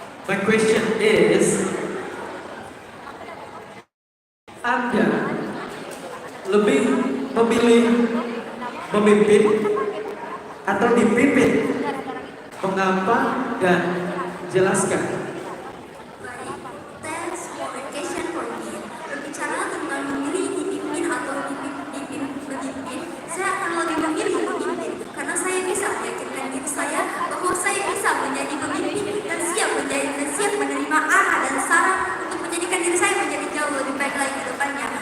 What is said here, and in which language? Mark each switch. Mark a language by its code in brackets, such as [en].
[en] My question is, [id] Anda lebih memilih memimpin atau dipimpin? Mengapa dan jelaskan. [en] Baik, thanks for the question for me. [id] Berbicara tentang memilih dipimpin atau memimpin, saya akan lebih memilih memimpin karena saya bisa meyakinkan diri saya bahwa saya bisa menjadi pemimpin dan siap menerima arah dan saran untuk menjadikan diri saya menjadi jauh lebih baik lagi ke depannya.